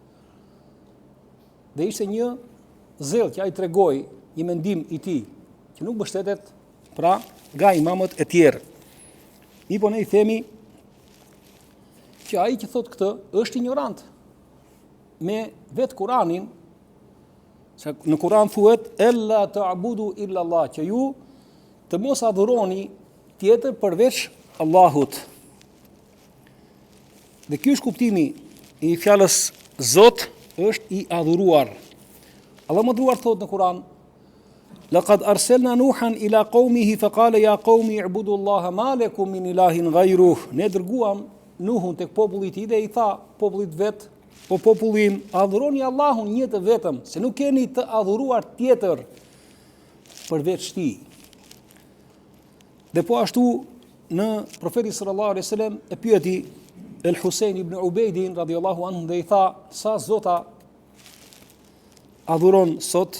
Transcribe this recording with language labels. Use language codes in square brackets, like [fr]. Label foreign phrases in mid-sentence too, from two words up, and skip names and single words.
[sq] Dhe ishte një zell që ai tregoi një mendim i tij që nuk mbështetet pra nga imamët e tjerë. Mi po ne i themi që ai që thot këtë është ignorant me vetë Kur'anin, se në Kur'an thuhet [ar] ألا تعبدوا إلا الله, [sq] që ju të mos adhuroni tjetër përveç Allahut. Dhe ky është kuptimi i fjalës Zot është i adhuruar. Allah më dhuar thot në Kur'an: [ar] "لقد أرسلنا نوحاً إلى قومه فقال يا قوم اعبدوا الله ما لكم من إله غيره." [sq] Ne dërguam Nuhun tek populli i tij dhe i tha popullit vet: "O populli im, adhuroni Allahun një të vetëm, se nuk keni të adhuruar tjetër përveç tij." Dhe po ashtu në profeti [ar] صلى الله عليه وسلم [sq] e pyeti El Husein ibn Ubejdin [ar] رضي الله عنه [sq] dhe i tha: "Sa zota adhuron sot?"